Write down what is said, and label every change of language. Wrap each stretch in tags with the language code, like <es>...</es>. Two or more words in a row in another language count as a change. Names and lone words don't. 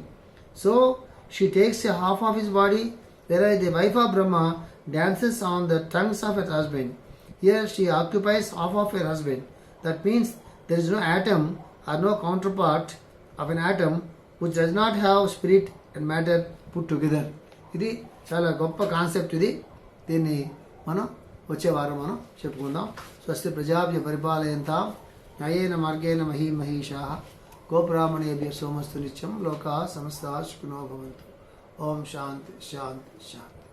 <en>So she takes a half of his body, whereas the wife of Brahma dances on the tongues of her husband. Here she occupies half of her husband. That means there is no atom or no counterpart of an atom which does not have spirit and matter put together.</en> <te>ఇది చాలా గొప్ప కాన్సెప్ట్. దీన్ని మనం వచ్చే వారం మనం చెప్పుకుందాం.</te> <sa>స్వస్తి ప్రజాభ్య పరిపాలయంతాం న్యాయేన మార్గేణ మహీమహీషాః గోబ్రాహ్మణేభ్యः సోమస్తు నిత్యం లోకాः సమస్తాः సుఖినో భవంతు. ఓం శాంతి శాంతి శాంతి.</sa>